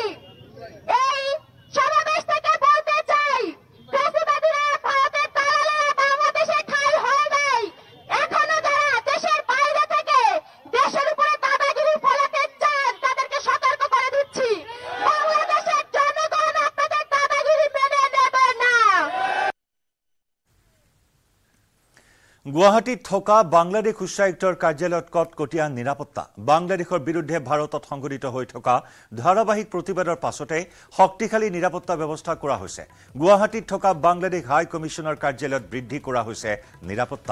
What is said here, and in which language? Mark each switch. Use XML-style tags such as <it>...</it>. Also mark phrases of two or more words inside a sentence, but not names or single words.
<bn>এই সমাবেশ থেকে বলতে চাই, ফ্যাসিবাদীরা, ভারতের দালালেরা বাংলাদেশে ঠাঁই হয় নাই। এখনো যারা দেশের বাইরে থেকে দেশের উপরে দাদাগিরি ফলাতে চান, তাদেরকে সতর্ক করে দিচ্ছি, বাংলাদেশের জনগণ আপনাদের দাদাগিরি মেনে নেবে না।</bn> <as>গুৱাহাটীত থকা বাংলাদেশ উচ্চায়ুক্তৰ কাৰ্যালয়ত কটকটীয়া নিৰাপত্তা। বাংলাদেশৰ বিৰুদ্ধে ভাৰতত সংঘটিত হৈ থকা ধাৰাবাহিক প্ৰতিবাদৰ পাছতে শক্তিশালী নিৰাপত্তা ব্যৱস্থা কৰা হৈছে। গুৱাহাটীত থকা বাংলাদেশ হাই কমিছনৰ কাৰ্যালয়ত বৃদ্ধি কৰা হৈছে নিৰাপত্তা।</as>